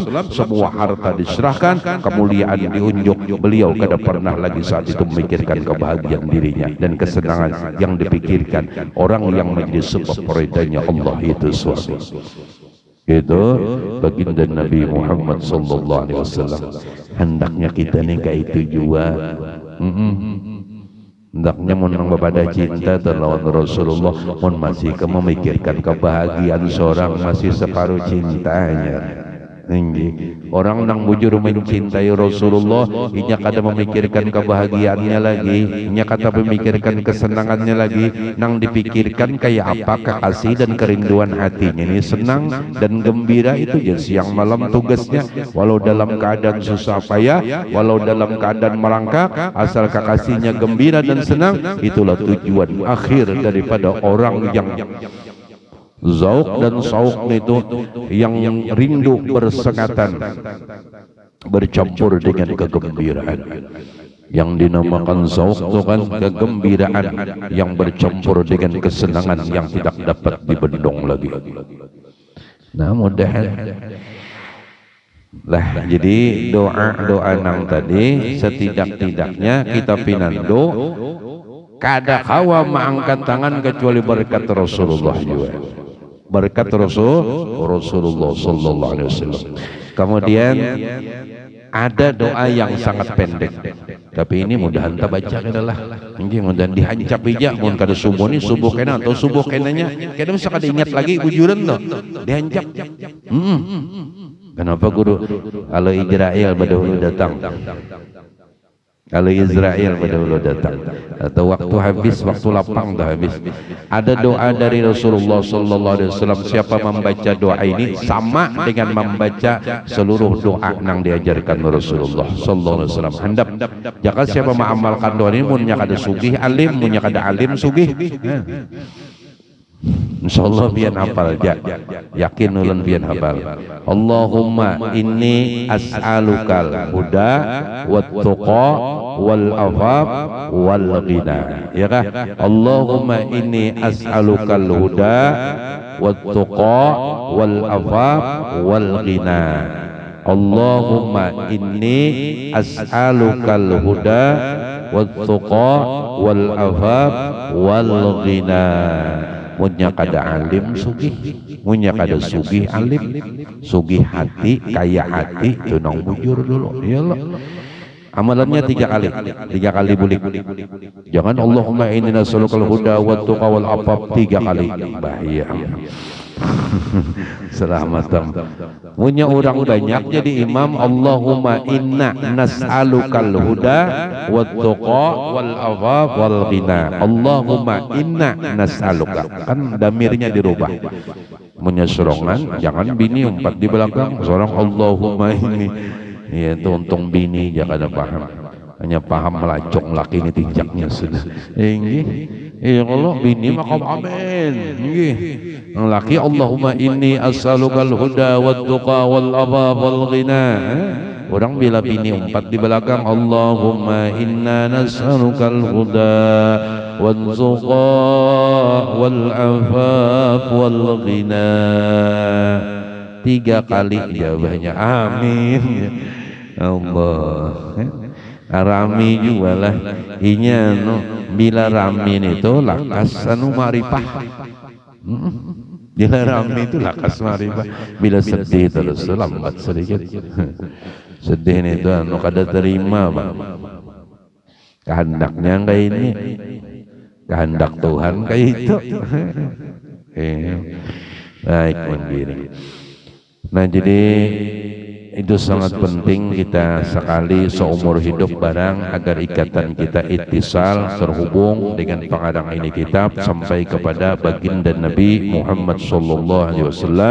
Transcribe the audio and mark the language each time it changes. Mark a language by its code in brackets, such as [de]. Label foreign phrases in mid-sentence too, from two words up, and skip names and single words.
[bjn] Semua harta diserahkan, kemuliaan diunjuk, beliau kada pernah lagi saat itu memikirkan kebahagiaan dirinya dan kesenangan yang dipikirkan orang yang menjadi sebab peridanya Allah itu suami. Itu baginda Nabi Muhammad [ar] صلى الله عليه وسلم. [bjn] Hendaknya kita nih kayak itu juga. Hendaknya mun pada cinta terlawan Rasulullah, mun masih memikirkan kebahagiaan seorang masih separuh cintanya. Orang nang bujur mencintai Rasulullah, inya kada memikirkan kebahagiaannya lagi, inya kata memikirkan kesenangannya lagi, nang dipikirkan kayak apa kekasih dan kerinduan hatinya ini senang dan gembira. Itu ya siang malam tugasnya, walau dalam keadaan susah payah, walau dalam keadaan merangkak, asal kekasihnya gembira dan senang. Itulah tujuan akhir daripada orang yang zauk dan sauk itu, yang rindu bersengatan bercampur dengan kegembiraan. Yang dinamakan zauk itu kan kegembiraan yang bercampur dengan kesenangan yang tidak dapat dibendung lagi. Nah, mudahan lah, jadi doa nang tadi setidak-tidaknya kita pinando kada kawa mengangkat tangan kecuali berkat Rasulullah juga. Berkat Rasulullah [ar] صلى الله عليه وسلم. [bjn] Kemudian ada doa yang sangat pendek, tapi ini mudahan kita baca adalah ini mudahan dihancap ija mun kada subuh ni subuh kena atau subuh kenanya kada bisa kada ingat lagi bujuran tuh dihancap. Kenapa guru? Kalau Israel badahulu datang, kalau Israel badahulu datang, atau waktu habis, waktu lapang dah habis. Ada doa dari Rasulullah [ar] صلى الله عليه وسلم. [bjn] Siapa membaca doa ini sama dengan membaca seluruh doa yang diajarkan Rasulullah [ar] صلى الله عليه وسلم. [bjn] Handap jika siapa mengamalkan doa ini, munnya kada sugih alim, munnya kada alim sugih. Insyaallah biar hafal, yakin ulun biar hafal. [ar] اللهم إني أسألك الهدى والتقى والعفاف والغنى. [bjn] Ya kah? [ar] اللهم إني أسألك الهدى والتقى والعفاف والغنى. اللهم إني أسألك الهدى والتقى والعفاف والغنى. [bjn] Munya kada alim sugih, munya kada sugih alim, sugih hati, kaya hati, itu nang bujur dulu. Iyalah. Amalannya 3 kali bulik. Jangan [ar] اللهم إني نسألك الهدى والتقى والعفاف [bjn] 3 kali. Bahaya. Selamat. Punya orang banyak jadi imam. [ar] اللهم إنا نسألك الهدى والتقى والعفاف والغنى. اللهم إنا نسألك, [bjn] kan damirnya dirubah. Punya serongan, jangan bini umpat di belakang seorang Allahumma ini. Ya, itu untung bini jangan ada paham, hanya paham melacong laki ini tinjaknya sudah. Ya Allah, bini makam amin. [ar] Laki اللهم إني أسألك الهدى والتقى والعفاف والغنى. [bjn] Orang bila bini umpat di belakang [ar] اللهم إنا نسألك الهدى والتقى والعفاف والغنى. [bjn] 3 kali jawabannya amin. Allah. Rami juga lah inya bila ramin itu lakas anu maripah. Bila rami itu lakas maripah. Bila sedih terus lambat sedikit. Sedih itu anu kada terima bang. Kehendaknya kayak ini, kehendak Tuhan kayak itu. Baik mandiri. Nah jadi Itu sangat penting kita sekali seumur hidup barang agar ikatan kita ittisal terhubung dengan pengarang ini kitab sampai kepada baginda Nabi Muhammad [ar] صلى الله عليه وسلم.